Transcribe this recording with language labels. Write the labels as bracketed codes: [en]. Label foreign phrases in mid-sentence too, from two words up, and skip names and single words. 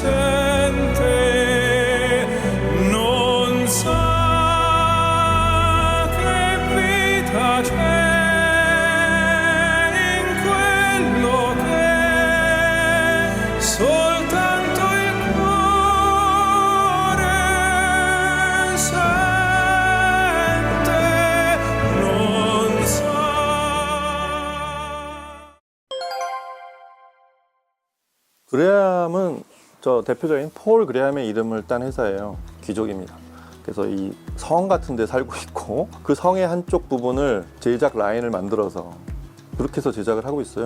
[it] assente, non sa che vita c'è soltanto il cuore sente, non sa. [ko] 그레함은 저 대표적인 폴 그레함의 이름을 딴 회사예요. 귀족입니다. 그래서 이 성 같은 데 살고 있고 그 성의 한쪽 부분을 제작 라인을 만들어서 그렇게 해서 제작을 하고 있어요.